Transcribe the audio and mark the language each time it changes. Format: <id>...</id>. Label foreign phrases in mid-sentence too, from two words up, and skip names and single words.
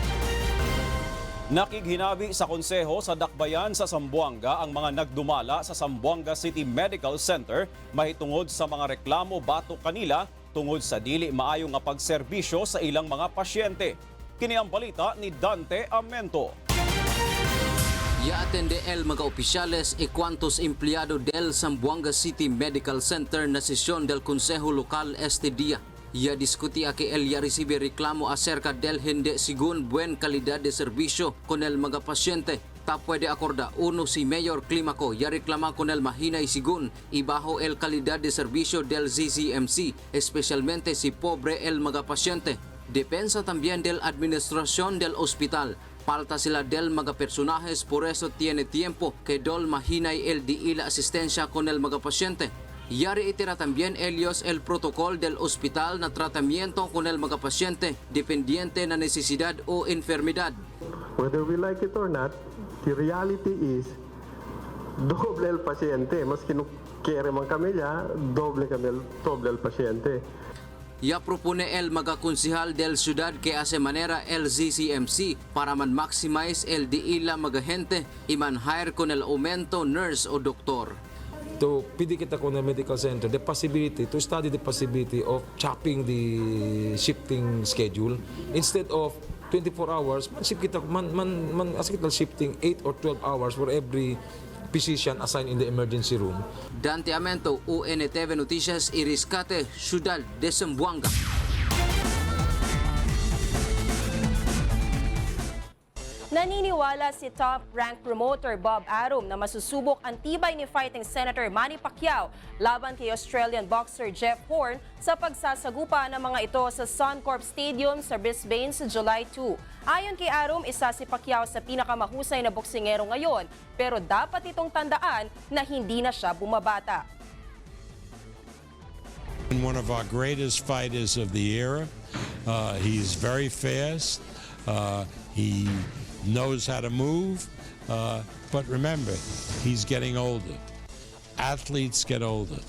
<ceb>Nakighinabi sa konseho sa Dakbayan sa Zamboanga ang mga nagdumala sa Zamboanga City Medical Center mahitungod sa mga reklamo batok kanila tungod sa dili maayo nga pagserbisyo sa ilang mga pasyente. Kini ang balita ni Dante Amento.</ceb> <cbk>Ya atende el mga opisyales e cuantos empleyado del Zamboanga City Medical Center na sesyon del Consejo Local este día. Ya discuti a que él ya recibe reclamo acerca del hindi según buen calidad de servicio con el mga pasyente. Ta puede acorda uno si Mayor Climaco ya reclama con el mahina y según y bajo el calidad de servicio del ZZMC, especialmente si pobre el mga pasyente. Depensa también del administración del hospital. Falta sila del mga personajes, por eso tiene tiempo que dol mahina y el di la asistencia con el mga pasyente. Ya reitera también ellos el protocolo del hospital na tratamiento con el mga pasyente dependiente na necesidad o enfermedad.</cbk> <en>Whether we like it or not, the reality is</en> <cbk>doble el pasyente.</cbk> <tl>Mas kinukere man kami niya,</tl> <cbk>doble el pasyente. Ya propone el mga konsihal del ciudad que hace manera el ZCMC para man maximize el di la mga gente y man hire con el aumento nurse o doktor. To pidi kita con</cbk> <en>the medical center, the possibility to study the possibility of chopping the shifting schedule instead of 24 hours. Man shift kita shifting 8 or 12 hours for every physician assigned in the emergency room.</en> <cbk>Dante Amento, UNTV Noticias y Riscate, Ciudad de Zamboanga.</cbk> <tl>Naniniwala si</tl> <en>top-ranked promoter</en> <tl>Bob Arum na masusubok ang tibay ni fighting Senator Manny Pacquiao laban kay</tl> <en>Australian boxer</en> <tl>Jeff Horn sa pagsasagupa ng mga ito sa Suncorp Stadium sa Brisbane sa July 2. Ayon kay Arum, isa si Pacquiao sa pinakamahusay na boksingero ngayon, pero dapat itong tandaan na hindi na siya bumabata.</tl> <en>One of our greatest fighters of the era. He's very fast. He knows how to move, but remember, he's getting older. Athletes get older.</en>